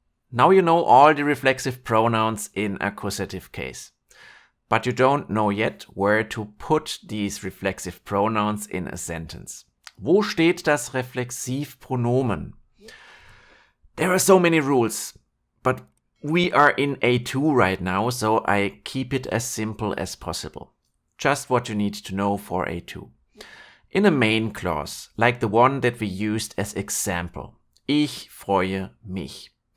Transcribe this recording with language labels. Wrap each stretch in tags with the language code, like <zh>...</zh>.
<en>Now you know all the reflexive pronouns in accusative case, but you don't know yet where to put these reflexive pronouns in a sentence.</en> <de>Wo steht das Reflexivpronomen?</de> <en>There are so many rules, but we are in A2 right now, so I keep it as simple as possible. Just what you need to know for A2. In a main clause, like the one that we used as example,</en> <de>ich freue mich.</de>